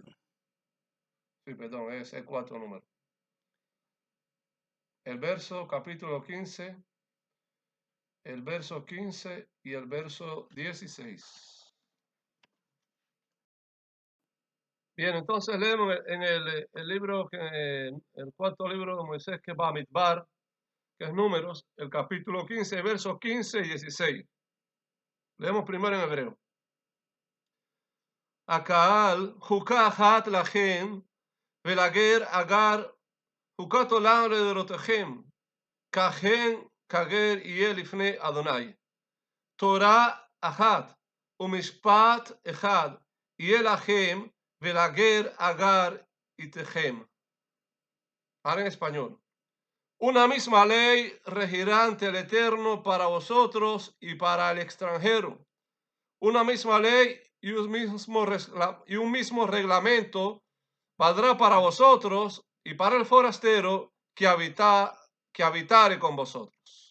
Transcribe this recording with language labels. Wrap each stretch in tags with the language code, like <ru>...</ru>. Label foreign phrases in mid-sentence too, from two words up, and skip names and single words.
<es>Sí, perdón, es el cuarto número. El verso, capítulo 15, el verso 15 y el verso 16. Bien, entonces leemos en el libro, el cuarto libro de Moisés, que es Bamidbar, que es Números, el capítulo 15, versos 15 y 16. Leemos primero en hebreo.</es> <he>הקהל חוקה אחת לכם, ולגר אגר חוקת עולם לדורותיכם, כך הן כגר יהיה לפני אדוני. תורה אחת ומשפט אחד יהיה לכם, ולגר אגר איתכם.</he> <es>Ahora en español. Una misma ley regirá ante el Eterno para vosotros y para el extranjero. Una misma ley y un mismo reglamento valdrá para vosotros y para el forastero que habitare con vosotros.</es>